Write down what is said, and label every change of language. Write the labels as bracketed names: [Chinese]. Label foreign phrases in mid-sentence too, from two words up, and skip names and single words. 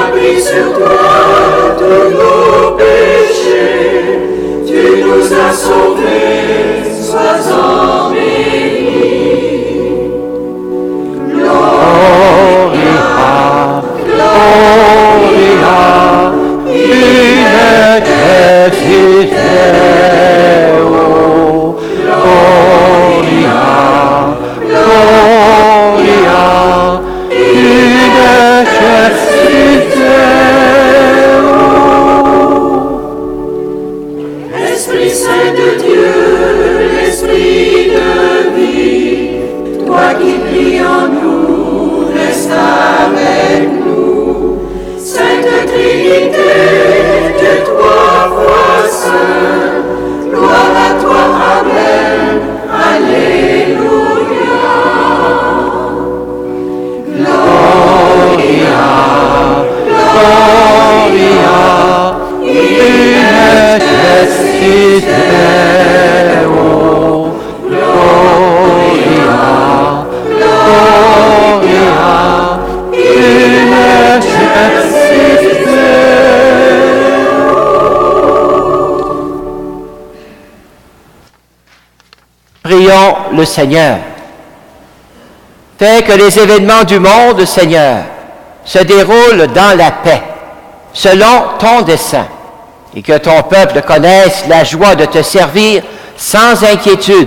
[French] pris sur toi tous nos péchés, tu nous as sauvés, sois-en béni. [Latin] Gloria, Gloria, in excelsis Deo. Gloria, Gloria, in excelsis Deo. [French] Esprit Saint de Dieu, l'Esprit de vie, toi qui pries en nous, reste avec nous. Sainte Trinité, Dieu trois fois saint, gloire à toi, Amen, Alléluia. [Latin] Gloria, Gloria, in excelsis Deo. Gloria, Gloria, in excelsis Deo. [French] Prions le Seigneur. Fais que les événements du monde, Seigneur, se déroulent dans la paix, selon ton dessein, et que ton peuple connaisse la joie de te servir sans inquiétude.